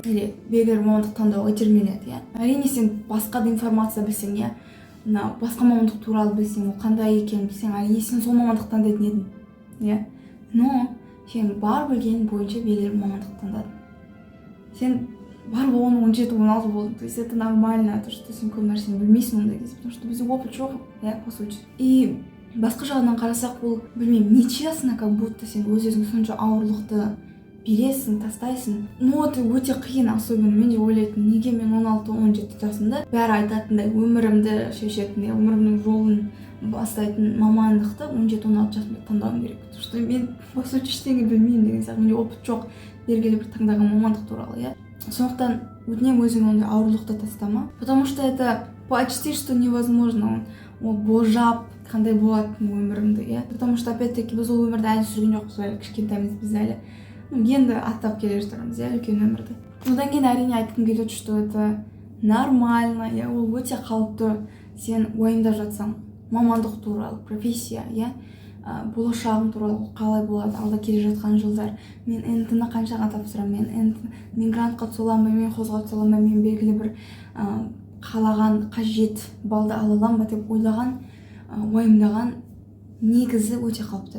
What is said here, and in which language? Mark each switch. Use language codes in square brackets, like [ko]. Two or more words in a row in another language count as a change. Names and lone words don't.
[kk] Белгілі мамандық таңдауға итермеледі. Әрине сен басқа да информация білсең, басқа мамандық туралы білсең, ол қандай екенін білсең, әрине сен сол мамандық таңдайтын едің. Но сен бар білгенің бойынша белгілі мамандық таңдадың. Сен бар болғаны 17-16 болды. [ru] То есть это нормально, то что [kk] сен көп нәрсені білмейсің ондай кезде, [ru] потому что [kk] бізде опыт жоқ, [ru] по сути. [kk] И басқа жағынан қарасақ, бұл білмеймін, [ru] нечестно, как будто [kk] сен өзің сонша ауырлықты бересің, тастайсың. Это өте қиын, особенно мен де ойлайтын, неге мен 16-17 жасымда бәрі айтатындай өмірімді шешетін, өмірімнің жолын бастайтын мамандықты 17-16 жасымда таңдауым керек. [ru] Потому что [kk] мен [ru] по сути [kk] ештеңе білмеймін деген сияқты, менде опыт жоқ белгілі бір таңдаған мамандық туралы, Сондықтан өтінемін өзің ондай ауырлықты тастама. [ru] Потому что это почти что невозможно. [kk] Ол болжап қандай болатын өмірімді, [ru] Потому что опять-таки [kk] біз ол өмірді әлі сүрген жоқпыз, әлі кішкентаймыз, біз әлі енді аттап келе жатырмыз, үлкен өмірді. Одан кейін әрине айтқым келеді, [ru] что это нормально, [kk] ол өте қалыпты. Сен уайымдап жатсаң мамандық туралы, профессия, болашағым туралы қалай болады, алда келе жатқан жылдар, мен НТ-ны қаншаға тапсырамын, мен грантқа түсе аламын ба, мен қозға түсе аламын ба, мен белгілі бір қалаған қажет балды ала аламын ба деп ойлаған, уайымдаған негізі өте қалыпты.